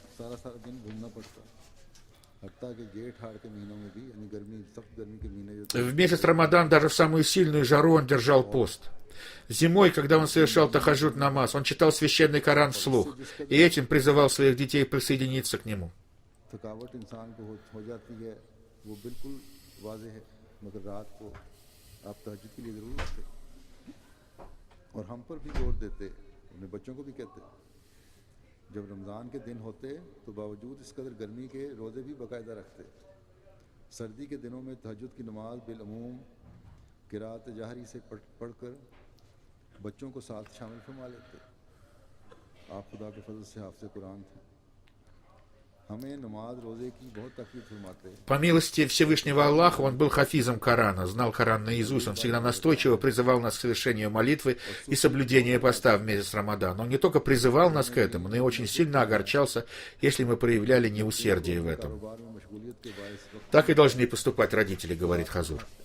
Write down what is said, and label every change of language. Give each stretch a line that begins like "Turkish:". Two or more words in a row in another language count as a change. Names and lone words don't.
Russian: В месяц Рамадан, даже в самую сильную жару, он держал пост. Зимой, когда он совершал тахаджуд намаз, он читал священный Коран вслух, и этим призывал своих детей присоединиться к нему.
Urdu: جب رمضان کے دن ہوتے تو باوجود اس قدر گرمی کے روزے بھی باقاعدہ رکھتے. سردی کے دنوں میں تہجد کی نماز بالعموم قراءت جہری سے پڑھ کر بچوں کو ساتھ شامل فرما لیتے. آپ خدا کے فضل سے حافظ قرآن تھے. ہمیں نماز روزے کی بہت تکلیف فرماتے.
Russian: По милости Всевышнего Аллаха, он был хафизом Корана, знал Коран наизусть, он всегда настойчиво призывал нас к совершению молитвы и соблюдению поста в месяц Рамадан. Он не только призывал нас к этому, но и очень сильно огорчался, если мы проявляли неусердие в этом. Так и должны поступать родители, говорит Хазур.